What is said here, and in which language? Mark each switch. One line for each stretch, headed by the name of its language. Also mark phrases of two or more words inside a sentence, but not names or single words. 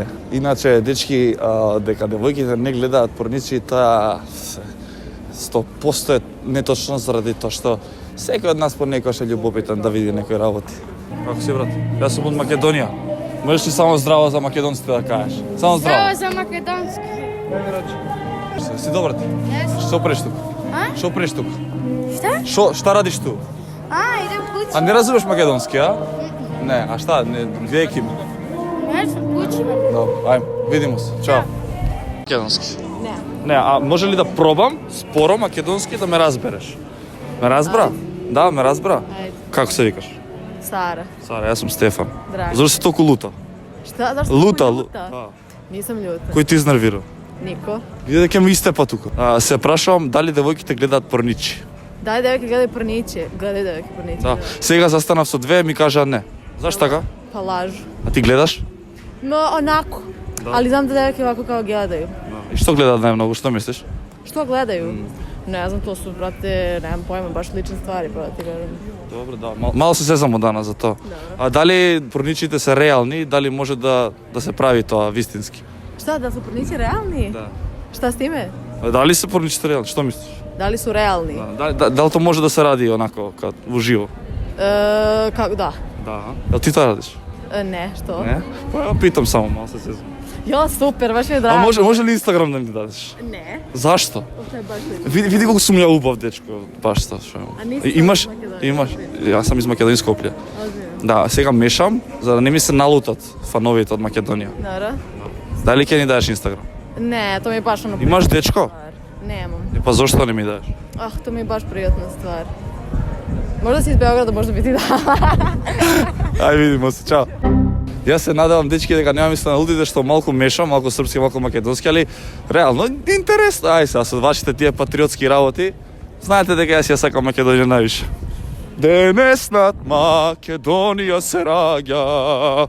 Macedonian: Иначе, дечки, дека девојките не гледаат порничи, тоа 100% е неточно заради тоа што секој од нас понекогаш е љубопитен да види некои работи. Како си, брат? Јас сум од Македонија. Можеш ли само здраво за македонците да кажеш? Само здраво. Здраво за македонски. Си добар ти? Што правиш тук? Што правиш тук?
Serbian: Šta? Šta radiš tu? Idem kući. A ne razumeš makedonski, a? Ne, a šta? Vijeki mi. Ja sam kući. Dobro, ajmo, vidimo se. Ćao.
Macedonian: Македонски? Не, а може ли да пробам споро македонски да ме разбереш? Ме разбра? Да, ме разбра. Ајде. Како се викаш? Сара. Сара, јас сум Стефан. Драго. Зашто си толку лута?
Serbian: Šta? Zašto
Macedonian: Лута,
Serbian: sam
Macedonian: лута. Да.
Serbian: Nisam ljuta.
Macedonian: Кој ти изнервира?
Serbian: Niko.
Macedonian: Види дека ме истепа тука. Се прашувам дали девојките гледаат порничи.
Serbian: Daj devojke gledaju porniće. Gledaju devojke porniće.
Macedonian: Да. Сега застанав со две, ми кажаа не. Зашто така?
Serbian: Pa lažu.
Macedonian: А ти гледаш?
Serbian: No, onako. Ali znam da devojke ovako kao gledaju.
Macedonian: И што гледаат најмногу, што мислиш?
Serbian: Što gledaju? Ne znam, to su, brate, nemam pojma, baš lične stvari, brate, gledam.
Macedonian: Добро, да. Мало се сезамо данас за тоа. А дали порничите се реални, дали може да се прави тоа вистински?
Serbian: Šta, da su pornići realni?
Macedonian: Да.
Serbian: Šta s time?
Macedonian: Дали се порничите реални? Што мислиш?
Serbian: Da li su realni?
Macedonian: Дали тоа може да се ради онако уживо?
Serbian: Kako, da.
Macedonian: Да. Jel ти тоа радиш?
Serbian: Ne, što?
Macedonian: Не?
Serbian: Па ја питам само,
Macedonian: мало се сезам.
Serbian: Jo, super, baš mi je
Macedonian: А
Serbian: drago.
Macedonian: може ли Инстаграм да ми дадеш?
Serbian: Ne.
Macedonian: Зашто?
Serbian: To je baš lijepo.
Macedonian: Види колку сум ја убав дечко, баш тоа што.
Serbian: А нisi
Macedonian: Имаш?
Serbian: iz Makedonije?
Macedonian: Имаш. Јас сам из Македонија Скопје.
Serbian: Ozbiljno.
Macedonian: Да, сега мешам за да не ми се налутат фановите од Македонија.
Serbian: Dobro.
Macedonian: Дали ќе ни дадеш Инстаграм?
Serbian: Ne, to mi je baš ono...
Macedonian: Имаш дечко?
Serbian: stvar. Nemam.
Macedonian: Па зошто не ми дадеш?
Serbian: Ah, to mi je baš prijatna stvar. Možda si iz Beograda, možda bi ti dala.
Macedonian: Ај видимо се, чао. Јас се надевам дечки дека нема мисла на лудите што малку мешам, малку српски, малку македонски, али реално интересно. Ај сега со вашите тие патриотски работи, знаете дека јас ја сакам Македонија највише. Денес над Македонија се раѓа.